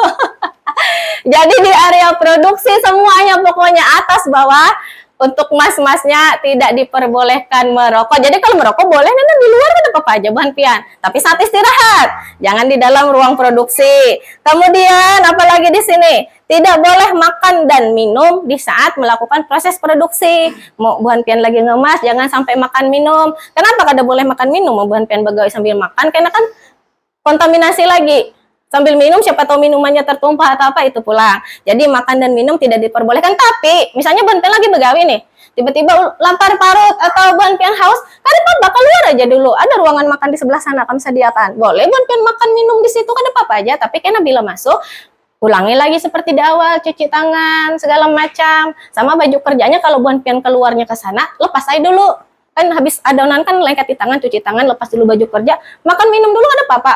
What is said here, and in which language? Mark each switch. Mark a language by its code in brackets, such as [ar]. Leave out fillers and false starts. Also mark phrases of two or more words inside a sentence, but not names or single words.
[id] Jadi di area produksi semuanya pokoknya atas bawah untuk mas-masnya tidak diperbolehkan merokok. Jadi kalau merokok boleh nanti di luar kan apa aja [bjn] Buan Pian. [id] Tapi saat istirahat, jangan di dalam ruang produksi. Kemudian apalagi di sini tidak boleh makan dan minum di saat melakukan proses produksi. [bjn] Mau Buan Pian lagi ngemas, jangan sampai makan minum. Kenapa kada boleh makan minum? Mau Buan Pian begawe sambil makan, karena kan kontaminasi lagi. [id] Sambil minum, siapa tahu minumannya tertumpah atau apa itu pulang. Jadi makan dan minum tidak diperbolehkan. Tapi misalnya [bjn] Buan Pian [id] lagi begawe nih, tiba-tiba lapar parut atau [bjn] Buan Pian [id] haus, kan apa keluar aja dulu. Ada ruangan makan di sebelah sana kami sediakan. Boleh [bjn] Buan Pian [id] makan minum di situ, kan apa aja. Tapi karena bila masuk ulangi lagi seperti di awal, cuci tangan, segala macam. Sama baju kerjanya kalau [bjn] Buan Pian [id] keluarnya ke sana, lepas aja dulu. kan habis adonan kan lengket di tangan, cuci tangan, lepas dulu baju kerja, makan minum dulu ada apa-apa.